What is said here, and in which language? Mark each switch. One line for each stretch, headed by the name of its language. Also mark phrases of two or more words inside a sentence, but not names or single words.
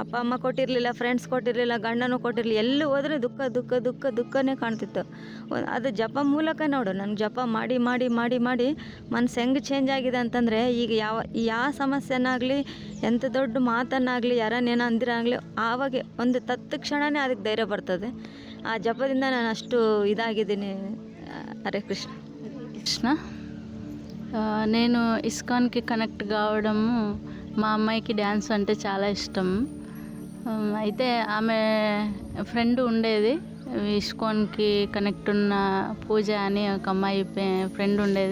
Kannada: ಅಪ್ಪ ಅಮ್ಮ ಕೊಟ್ಟಿರಲಿಲ್ಲ, ಫ್ರೆಂಡ್ಸ್ ಕೊಟ್ಟಿರಲಿಲ್ಲ, ಗಂಡನೂ ಕೊಟ್ಟಿರಲಿಲ್ಲ. ಎಲ್ಲಿ ಹೋದರೆ ದುಃಖ ದುಃಖ ದುಃಖ ದುಃಖನೇ ಕಾಣ್ತಿತ್ತು. ಅದು ಜಪ ಮೂಲಕ ನೋಡು, ನನಗೆ ಜಪ ಮಾಡಿ ಮಾಡಿ ಮಾಡಿ ಮಾಡಿ ಮನಸ್ಸು ಹೆಂಗೆ ಚೇಂಜ್ ಆಗಿದೆ ಅಂತಂದರೆ, ಈಗ ಯಾವ ಸಮಸ್ಯೆನಾಗಲಿ, ಎಂಥ ದೊಡ್ಡ ಮಾತನ್ನಾಗಲಿ, ಯಾರನ್ನೇನೋ ಅಂದಿರಾಗಲಿ, ಆವಾಗ ಒಂದು ತತ್ಕ್ಷಣವೇ ಅದಕ್ಕೆ ಧೈರ್ಯ ಬರ್ತದೆ. ಆ ಜಪದಿಂದ ನಾನು అಷ್ಟು ఇదాగిದ್ದೀನಿ. హరే కృష్ణ.
Telugu: కృష్ణ నేను ఇస్కాన్కి కనెక్ట్ కావడము, మా అమ్మాయికి డ్యాన్స్ అంటే చాలా ఇష్టం. అయితే ఆమె ఫ్రెండ్ ఉండేది, ఇస్కాన్కి కనెక్ట్ ఉన్న పూజ అని ఒక అమ్మాయి ఫ్రెండ్ ఉండేది.